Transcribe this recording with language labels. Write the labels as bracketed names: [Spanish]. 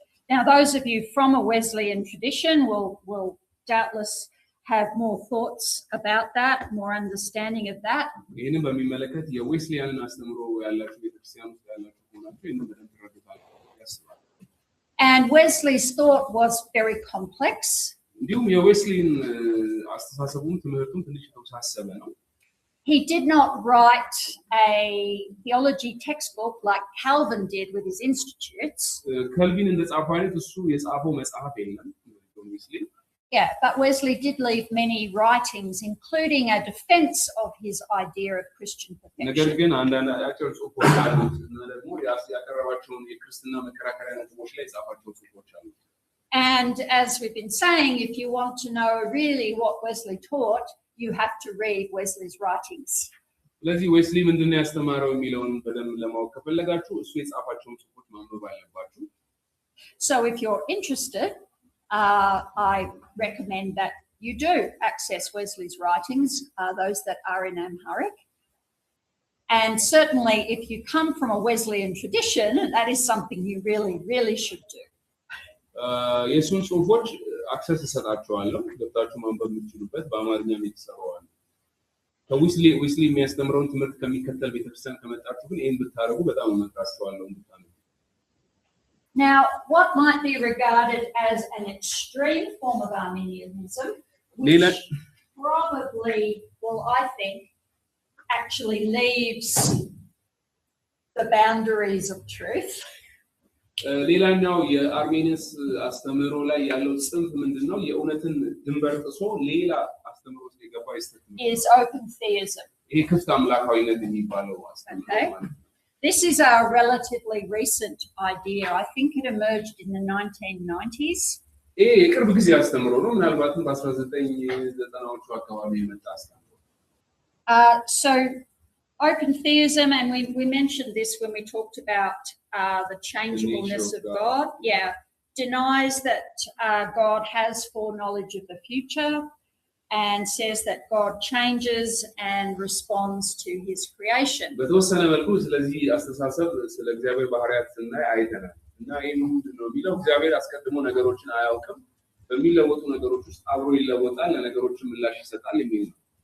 [English] Now those of you from a Wesleyan tradition will doubtless have more thoughts about that, more understanding of that. [Amharic] ይህንን በሚመለከት የዌስሊያንን አስተምሮ ያላችሁ ቤተክርስቲያን ውስጥ ያላችሁ ሆናችሁ ይህንን በደንብ ትረዱታላችሁ ያስባል። [English] And Wesley's thought was very complex. [Amharic] እንዲሁም የዌስሊን አስተሳሰቡም ትምህርቱም ትንሽ የተወሳሰበ ነው። [English] He did not write a theology textbook like Calvin did with his institutes. [Amharic] ካልቪን እንደጻፈው አይነት እሱ የጻፈው መጽሐፍ የለም ዌስሊ። [English] Yeah, but Wesley did leave many writings, including a defense of his idea of Christian perfection. [Amharic] ነገር ግን አንዳንድ አጭር ጽሑፎች አሉት እና ደግሞ ያቀረባቸውን የክርስትና መከራከሪያ ነጥቦች ላይ የጻፋቸው ጽሑፎች አሉ። [English] And as we've been saying, if you want to know really what Wesley taught, you have to read Wesley's writings. [Amharic] ስለዚህ ዌስሊ ምንድነው ያስተማረው የሚለውን በደንብ ለማወቅ ከፈለጋችሁ እሱ የጻፋቸውን ጽሑፎች ማንበብ አለባችሁ። [English] So if you're interested, I recommend that you do access Wesley's writings, those that are in Amharic. And certainly if you come from a Wesleyan tradition, that is something you really, really should do. [Amharic] የእሱን ጽሑፎች አክሰስ እሰጣችኋለሁ ገብታችሁ ማንበብ የምትችሉበት በአማርኛም የተሰራው አለ። ከዌስሊ የሚያስተምረውን ትምህርት ከሚከተል ቤተክርስቲያን ከመጣችሁ ግን ይህን ብታደርጉ በጣም እመክራችኋለሁ እንድታነቡ። [English] Now, what might be regarded as an extreme form of Arminianism, which probably, well, I think, actually leaves the boundaries of truth. [Amharic] ሌላኛው የአርሜኒያስ አስተምሮ ላይ ያለው ጽንፍ ምንድነው? የእውነትን ድንበር ጥሶ ሌላ አስተምሮ ውስጥ የገባ [English] is open theism. [Amharic] ይሄ ክፍት አምላካዊነት የሚባለው አስተምሮ ማለት ነው። [English] This is a relatively recent idea. I think it emerged in the 1990s. [Amharic] ይሄ የቅርብ ጊዜ አስተምሮ ነው ምናልባትም በ1990ዎቹ አካባቢ የመጣ አስተምሮ [English] So open theism, and we mentioned this when we talked about the changeableness of God. Yeah, denies that God has foreknowledge of the future and says that God changes and responds to his creation. [Amharic] በተወሰነ መልኩ ስለዚህ አስተሳሰብ ስለ እግዚአብሔር ባህሪያት ስናይ አይተናል እና ይሄ ምንድነው የሚለው እግዚአብሔር አስቀድሞ ነገሮችን አያውቅም በሚለወጡ ነገሮች ውስጥ አብሮ ይለወጣል ለነገሮችን ምላሽ ይሰጣል የሚል ነው